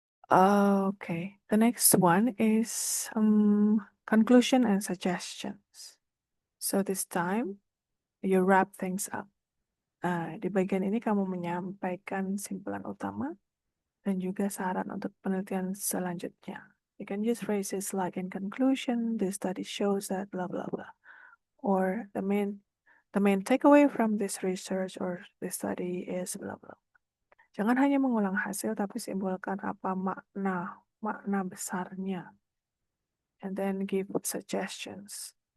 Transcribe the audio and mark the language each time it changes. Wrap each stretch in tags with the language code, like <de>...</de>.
<en>Okay. The next one is conclusion and suggestions. So this time you wrap things up.</en> <id>Di bagian ini kamu menyampaikan simpulan utama dan juga saran untuk penelitian selanjutnya.</id> <en>You can use phrases like in conclusion, this study shows that blah blah blah, or the main takeaway from this research or this study is blah blah.</en> <id>Jangan hanya mengulang hasil, tapi simpulkan apa makna besarnya,</id> <en>and then give suggestions.</en>